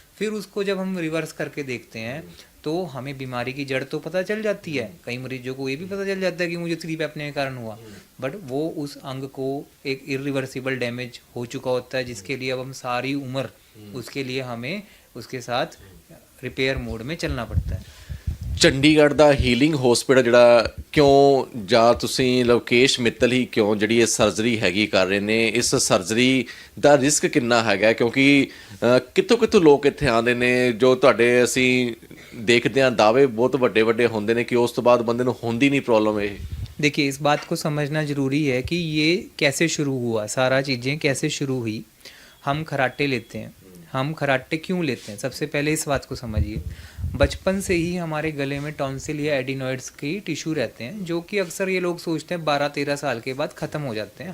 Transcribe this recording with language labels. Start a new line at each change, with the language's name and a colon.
Hindi: फिर उसको जब हम रिवर्स करके देखते हैं तो हमें बीमारी की जड़ तो पता चल जाती है। कई मरीजों को ये भी पता चल जाता है कि मुझे स्लीप एपने के कारण हुआ, बट वो उस अंग को एक इरिवर्सिबल डैमेज हो चुका होता है, जिसके लिए अब हम सारी उम्र उसके लिए हमें उसके साथ रिपेयर मोड में चलना पड़ता है।
Punjabi: ਚੰਡੀਗੜ੍ਹ ਦਾ ਹੀਲਿੰਗ ਹਸਪੀਟਲ ਜਿਹੜਾ ਕਿਉਂ, ਜਾਂ ਤੁਸੀਂ ਲੋਕੇਸ਼ ਮਿੱਤਲ ਹੀ ਕਿਉਂ ਜਿਹੜੀ ਇਹ ਸਰਜਰੀ ਹੈਗੀ ਕਰ ਰਹੇ ਨੇ, ਇਸ ਸਰਜਰੀ ਦਾ ਰਿਸਕ ਕਿੰਨਾ ਹੈਗਾ? ਕਿਉਂਕਿ ਕਿੱਥੋਂ ਕਿੱਥੋਂ ਲੋਕ ਇੱਥੇ ਆਉਂਦੇ ਨੇ, ਜੋ ਤੁਹਾਡੇ ਅਸੀਂ ਦੇਖਦੇ ਹਾਂ ਦਾਅਵੇ ਬਹੁਤ ਵੱਡੇ ਵੱਡੇ ਹੁੰਦੇ ਨੇ ਕਿ ਉਸ ਤੋਂ ਬਾਅਦ ਬੰਦੇ ਨੂੰ ਹੁੰਦੀ नहीं प्रॉब्लम ਇਹ।
Hindi: देखिए, इस बात को समझना ज़रूरी है कि ये कैसे शुरू हुआ, सारा चीज़ें कैसे शुरू हुई। हम खराटे लेते हैं, हम खराटे क्यों लेते हैं? सबसे पहले इस बात को समझिए। बचपन से ही हमारे गले में टॉन्सिल या एडिनॉइड्स की टिश्यू रहते हैं, जो कि अक्सर ये लोग सोचते हैं 12-13 साल के बाद ख़त्म हो जाते हैं।